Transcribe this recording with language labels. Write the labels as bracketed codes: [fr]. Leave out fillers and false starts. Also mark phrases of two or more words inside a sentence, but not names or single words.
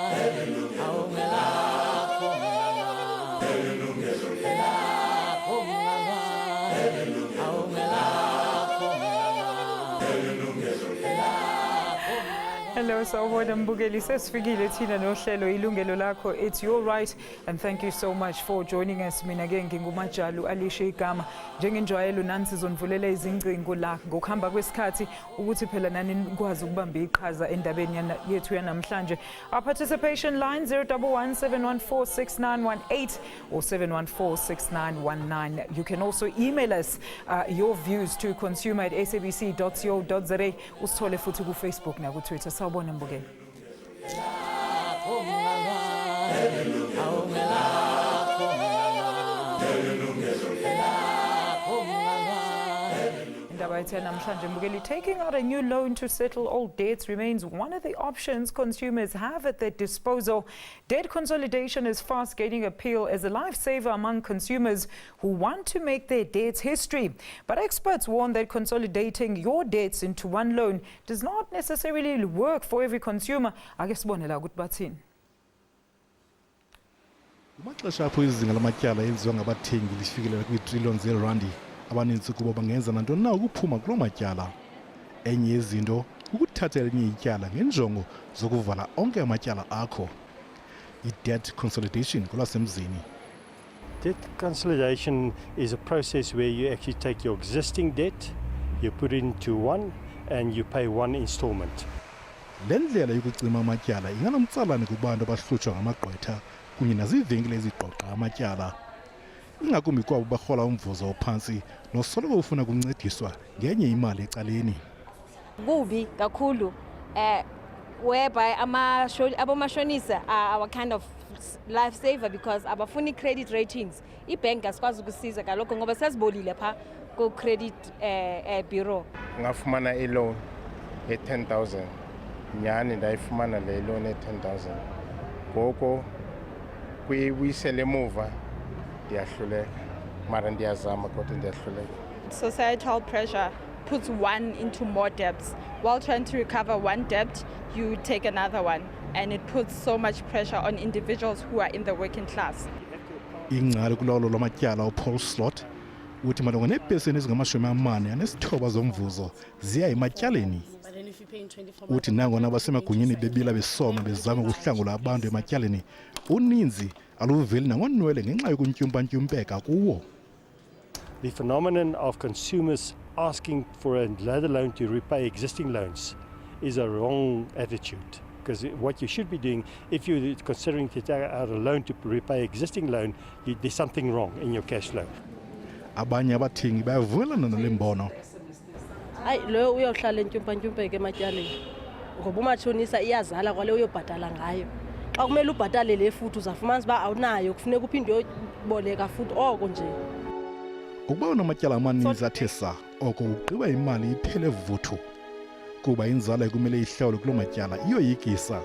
[zu] Hello, sawubona mbukeli, sesifikile thina nohlelo Yilungelo Lakho. [en] It's your right, and thank you so much for joining us. [zu] Mina ke nginguMajalu alishe igama njengenjwayelo nani sizonvulela izingcingo la ngokuhamba kwesikhathi ukuthi phela nani nikwazi ukubamba iqhaza endabeni yethu yanamhlanje. [en] Our participation line 011 714 6918 or 714 6919. You can also email us your views to consumer@sabc.co.za. [zu] Usithole futhi ku Facebook na ku Twitter. Sawubona mbukeli. [en] Taking out a new loan to settle old debts remains one of the options consumers have at their disposal. Debt consolidation is fast gaining appeal as a lifesaver among consumers who want to make their debts history. But experts warn that consolidating your debts into one loan does not necessarily work for every consumer. [zu] Akesibonela ukuthi bathini. [xh] Kumaxesha apho izinga lamatyala enziwa ngabathengi lifikelela kwi-trillions zeerandi, abaninzi kubo bangenza nantoni na ukuphuma kuloo matyala. Enye yezinto ukuthatha elinye ityala ngenjongo zokuvala onke amatyala akho. I-debt consolidation kulasemzini. [en] Debt consolidation is a process where you actually take your existing debt, you put it into one, and you pay one installment. [xh] Le ndlela yokucima amatyala inganomtsalane kubantu abahlutshwa ngamagqwetha kunye naziivenkile eziqoqa amatyala. Ingakumbi kwabo barhola umvuzo ophantsi nosoloko ufuna kuncediswa ngenye imali ecaleni. Kubi kakhulu [en] whereby abomashonisa are our kind of lifesaver because abafuni credit ratings. [zu] Ibank asikwazi ukusiza kaloko ngoba sesibolile pha ku credit bureau. [xh] Ngafumana i-loan ye-10,000 nyani ndayifumana le loan ye-10,000 ngoko kuyibuyisele emuva ndiyahluleka mara ndiyazama kodwa ndiyahluleka. [en] Societal pressure puts one into more debts. While trying to recover one debt, you take another one, and it puts so much pressure on individuals who are in the working class. [xh] Ingcali kulawulo lwamatyala uPaul Slot uthi malunga neepesenti ezingama-49 zomvuzo ziya ematyaleni. Uthi nangona abasemagunyeni bebila besoma bezama ukuhlangula abantu ematyaleni, uninzi aluveli nangonwele ngenxa yokuntyumpa-ntyumpeka kuwo. [en] The phenomenon of consumers asking for another loan to repay existing loans is a wrong attitude. Because what you should be doing, if you're considering to take out a loan to repay existing loan, there's something wrong in your cash flow. [xh] Abanye abathengi bayavumelana nale mbono. Lo uyohlala entyumpa-ntyumpeke ematyaleni ngoba umatshonisa iyazala kwale uyobhatala ngayo. Xa kumele ubhatale le futhi uzafumanisa uba awunayo kufuneka uphinde uyoboleka futhi oko nje. Ukuba unamatyala amaninzi athe saa oko ugqiba imali iphele vuthu kuba inzala ekumele ihlawule kuloo matyala iyoyikisa.